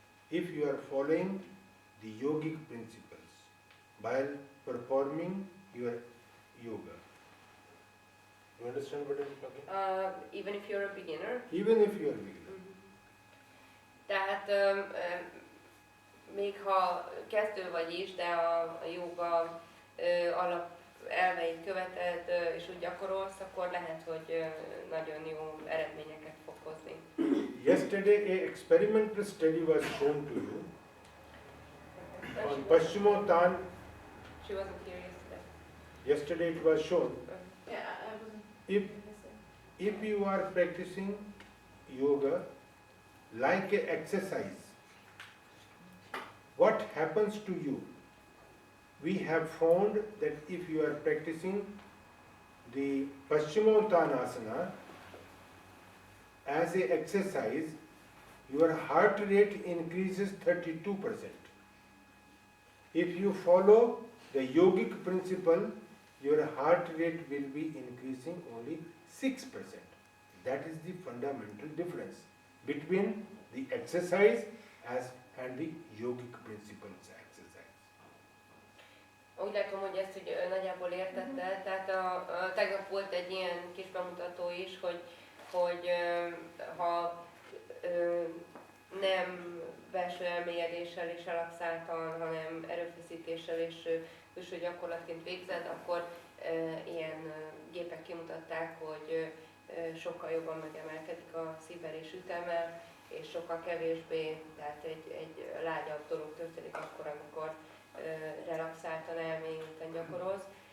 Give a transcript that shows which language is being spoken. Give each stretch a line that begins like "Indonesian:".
English: If you are following the yogic principles while performing your yoga. You understand what I'm talking? Even if you're a beginner. Even if you are a beginner.
Hungarian: Tehát még ha kezdő vagy is, de a jóga alap elveit követed és úgy gyakorolsz, akkor lehet, hogy nagyon jó eredményeket fog hozni.
English: Yesterday, an experimental study was shown to you on Paschimottan. She wasn't here yesterday. Yesterday it was shown. Yeah, I wasn't. If you are practicing yoga like an exercise, what happens to you? We have found that if you are practicing the Paschimottanasana as an exercise, your heart rate increases 32%. If you follow the yogic principle, your heart rate will be increasing only 6%. That is the fundamental difference between the exercise and the yogic principles exercise.
Hungarian: Úgy látom, hogy ezt hogy nagyjából értette, tehát tegnap volt egy ilyen kis bemutató is, hogy ha nem belső elmélyedéssel és relaxáltan, hanem erőfeszítéssel és külső gyakorlatként végzed, akkor ilyen gépek kimutatták, hogy sokkal jobban megemelkedik a szívverés üteme, és sokkal kevésbé, tehát egy lágyabb dolog történik akkor, amikor relaxáltan, elmélyülten gyakorolsz.